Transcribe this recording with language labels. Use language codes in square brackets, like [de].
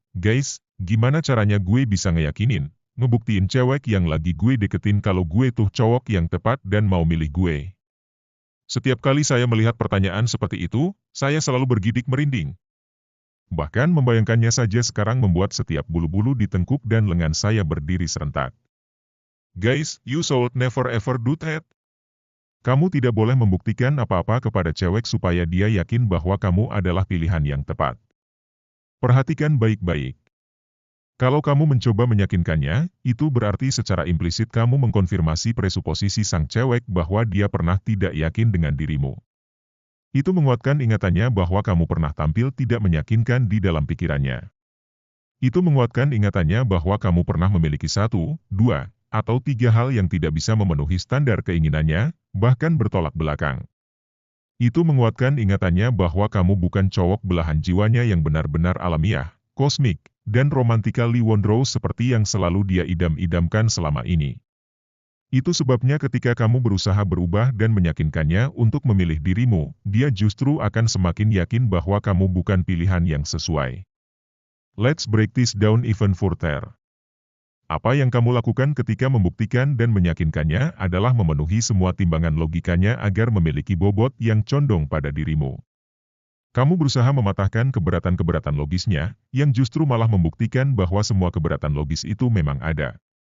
[id] Guys, gimana caranya gue bisa ngeyakinin, ngebuktiin cewek yang lagi gue deketin kalau gue tuh cowok yang tepat dan mau milih gue? Setiap kali saya melihat pertanyaan seperti itu, saya selalu bergidik merinding. Bahkan membayangkannya saja sekarang membuat setiap bulu-bulu di tengkuk dan lengan saya berdiri serentak. [en] Guys, you should never ever do that. [id] Kamu tidak boleh membuktikan apa-apa kepada cewek supaya dia yakin bahwa kamu adalah pilihan yang tepat. Perhatikan baik-baik. Kalau kamu mencoba meyakinkannya, itu berarti secara implisit kamu mengkonfirmasi presuposisi sang cewek bahwa dia pernah tidak yakin dengan dirimu. Itu menguatkan ingatannya bahwa kamu pernah tampil tidak meyakinkan di dalam pikirannya. Itu menguatkan ingatannya bahwa kamu pernah memiliki 1, 2, atau 3 hal yang tidak bisa memenuhi standar keinginannya, bahkan bertolak belakang. Itu menguatkan ingatannya bahwa kamu bukan cowok belahan jiwanya yang benar-benar alamiah, kosmik, dan [en] romantically wondrous [id] seperti yang selalu dia idam-idamkan selama ini. Itu sebabnya ketika kamu berusaha berubah dan meyakinkannya untuk memilih dirimu, dia justru akan semakin yakin bahwa kamu bukan pilihan yang sesuai. [en] Let's break this down even further. [id] Apa yang kamu lakukan ketika membuktikan dan meyakinkannya adalah memenuhi semua timbangan logikanya agar memiliki bobot yang condong pada dirimu. Kamu berusaha mematahkan keberatan-keberatan logisnya, yang justru malah membuktikan bahwa semua keberatan logis itu memang ada.